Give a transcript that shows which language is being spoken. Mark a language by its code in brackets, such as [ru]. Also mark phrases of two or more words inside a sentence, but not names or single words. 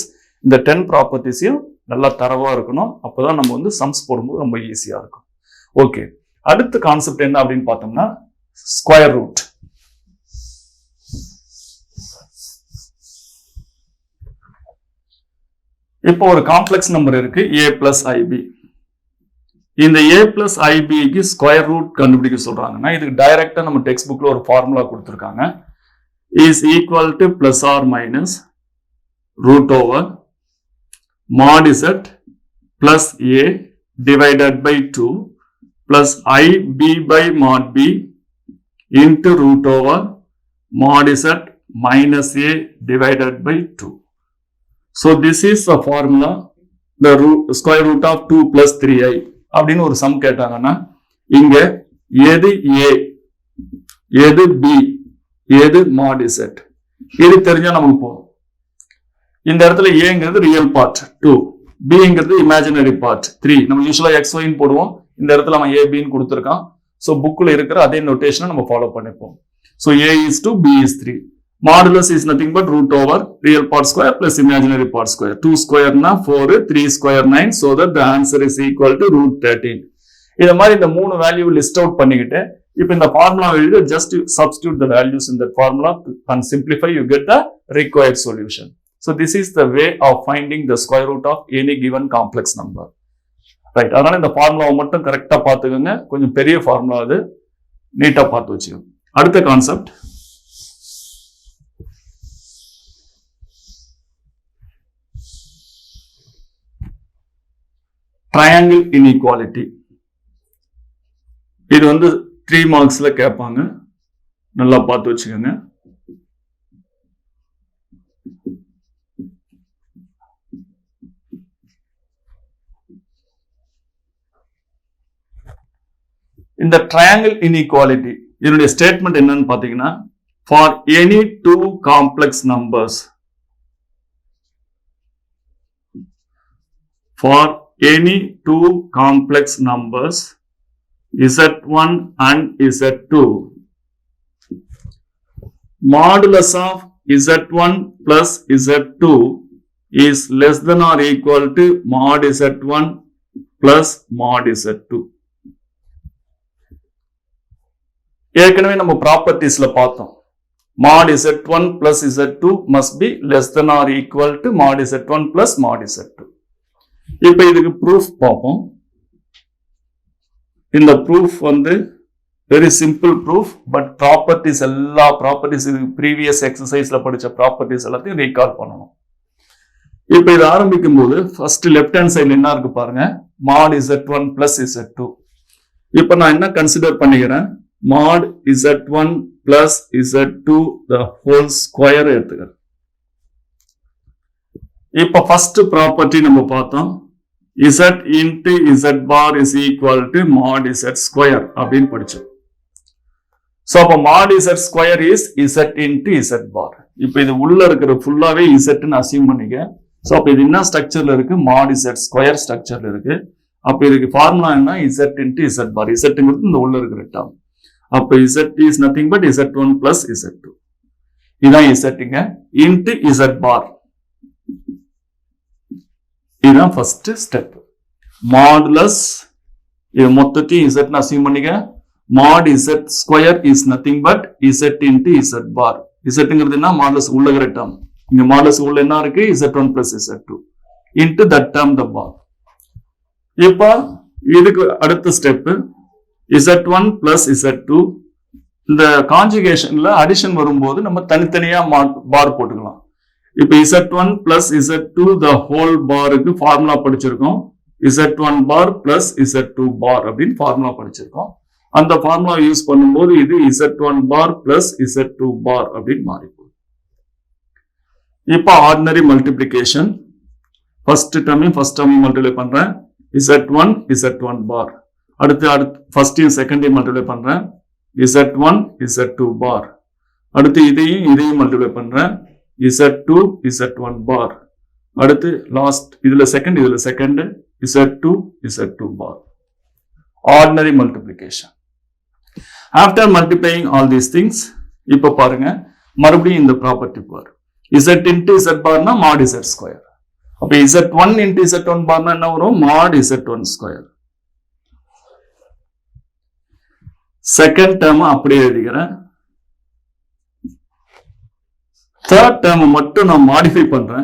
[ta] இந்த 10 ப்ராப்பர்ட்டிஸையும் நல்லா தரவா இருக்கணும். அப்பதான் நம்ம வந்து சம்ஸ் போடும்போது ரொம்ப ஈஸியா இருக்கும். ஓகே, அடுத்த கான்செப்ட் என்ன அப்படின்னு பார்த்தோம்னா [en] square root. [ta] இப்போ ஒரு [en] complex number [ta] இருக்கு [en] a plus ib. [ta] இந்த [en] a plus ib [ta] க்கு [en] square root [ta] கண்டுபிடிக்க சொல்றாங்கன்னா இதுக்கு டைரக்டா நம்ம [en] text book [ta] ஒரு ஃபார்முலா கொடுத்திருக்காங்க. [en] is equal to plus or minus root over mod z plus a divided by 2 plus ib by mod b into root over mod z minus a divided by 2. So this is the formula, the square root of 2 plus 3i. [ta] அப்படின்னு ஒரு சம் கேட்டாங்கன்னா இங்க எது a, எது b, எது [en] mod z [ta] இது தெரிஞ்சா நமக்கு போதும். இந்த இடத்துல ஏங்கிறது [en] real part [ta] 2, பிங்கிறது [en] imaginary part [ta] 3. நம்ம யூசுவலா xy ன்னு போடுவோம். இந்த இடத்துல நம்ம a b ன்னு கொடுத்திருக்கான். சோ புக்ல இருக்கிற அதே நோட்டேஷனை நம்ம ஃபாலோ பண்ணிப்போம். [en] so a is 2, b is 3. Modulus is nothing but root over real part square plus imaginary part square. 2 square na 4, 3 square 9, so that the answer is equal to root 13. [ta] இத மாதிரி இந்த மூணு வேல்யூ லிஸ்ட் அவுட் பண்ணிக்கிட்டு இப்போ இந்த ஃபார்முலா எழுதி [en] just substitute the values in that formula and simplify, you get the required solution. So this is the way of finding the square root of any given complex number. Right, [ta] அதனால இந்த ஃபார்முலாவை மட்டும் கரெக்டா பார்த்துக்கோங்க. கொஞ்சம் பெரிய ஃபார்முலா அது, நீட்டா பார்த்து வச்சுக்கோங்க. அடுத்த கான்செப்ட் [en] triangle inequality. [ta] இது வந்து 3 மார்க்ஸ்ல கேட்பாங்க, நல்லா பார்த்து வச்சுக்கோங்க. இந்த [en] triangle inequality [ta] இதனுடைய ஸ்டேட்மெண்ட் என்னன்னு பாத்தீங்கன்னா, [en] for any two complex numbers, for any two complex numbers z1 and z2, modulus of z1 plus z2 is less than or equal to mod z1 plus mod z2. [ta] ஏற்கனவே நம்ம ப்ராப்பர்ட்டிஸ்ல பார்த்தோம், [en] mod z1 plus z2 must be less than or equal to mod z1 plus mod z2. [ta] இப்ப இதுக்கு ப்ரூஃப் பார்ப்போம். இந்த ப்ரூஃப் வந்து [en] very simple proof, but properties [ta] எல்லா [en] properties previous exercise [ta] படிச்ச ப்ராப்பர்ட்டிஸ் எல்லாத்தையும் ரீகால் பண்ணணும். இப்ப இது ஆரம்பிக்கும் போது [en] first left hand side [ta] என்ன இருக்கு பாருங்க, [en] mod z1 plus z2. [ta] இப்ப நான் என்ன கன்சிடர் பண்ணிக்கிறேன், [en] mod z1 plus z2 the whole square எடுத்துக்கிறேன். [ta] இப்ப [en] first property [ta] நம்ம பார்த்தோம், [en] z into z bar is equal to mod z square [ta] அப்படின்னு படிச்சோம். [en] சோ அப்ப mod z square is z into z bar. [ta] இப்ப இது உள்ள இருக்கிற ஃபுல்லாவே z ன்னு அசியூம் பண்ணிக்க. சோ அப்ப இது என்ன ஸ்ட்ரக்சர்ல இருக்கு, [en] mod z square structure [ta] இருக்கு. அப்ப இதுக்கு ஃபார்முலா என்ன, [en] z into z bar. [ta] zங்கிறது இந்த உள்ள இருக்கிற டேர்ம். [en] அப்ப z is nothing but z1 plus z2. இதான் zங்க into z bar. [ta] இதுதான் ஃபர்ஸ்ட் ஸ்டெப். மாடுலஸ் இது மொத்தத்தையும் z ன்னு அசியூம் பண்ணிக்க. [en] mod z square is nothing but z into z bar. [ta] zங்கிறது என்ன, மாடுலஸ் உள்ள இருக்கிற டேர்ம். இங்க மாடுலஸ் உள்ள என்ன இருக்கு, [en] z1 plus z2 into that term the bar. [ta] இப்ப இதுக்கு அடுத்த [en] step z1 plus z2. [ta] இந்த கான்ஜுகேஷன்ல அடிஷன் வரும்போது நம்ம தனித்தனியா பார் போட்டுக்கலாம். இப்ப [en] z1 plus z2 the whole barக்கு [ta] ஃபார்முலா படிச்சிருக்கோம். [en] z1 bar plus z2 bar [ta] அப்படின்னு ஃபார்முலா படிச்சிருக்கோம். அந்த [en] formula use [ta] பண்ணும்போது இது [en] z1 bar plus z2 bar [ta] அப்படின்னு மாறி போகுது. இப்ப [en] ordinary multiplication, first term first term [ta] மல்டிப்ளை பண்றேன், [en] z1 z1 bar. [ta] அடுத்து ஃபர்ஸ்டையும் செகண்டையும் மல்டிப்ளை பண்றேன், [en] z1 z2 bar. [ta] அடுத்து இதையும் மல்டிப்ளை பண்றேன், [en] z2 z1 bar. [ta] அடுத்து லாஸ்ட் இதுல [en] second z2 z2 bar. ordinary multiplication. after multiplying all these things, [ta] இப்ப பாருங்க மறுபடியும் இந்த ப்ராப்பர்ட்டி பாரு, [en] z into z bar [ta] னா [en] mod z square. [ta] அப்ப [en] z1 into z1 bar [ta] னா என்ன வரும், [en] mod z1 square. second term [ta] அப்படியே எழுதிக்கிறேன். [en] third term [ta] மட்டும் நான் மாடிஃபை பண்றேன்.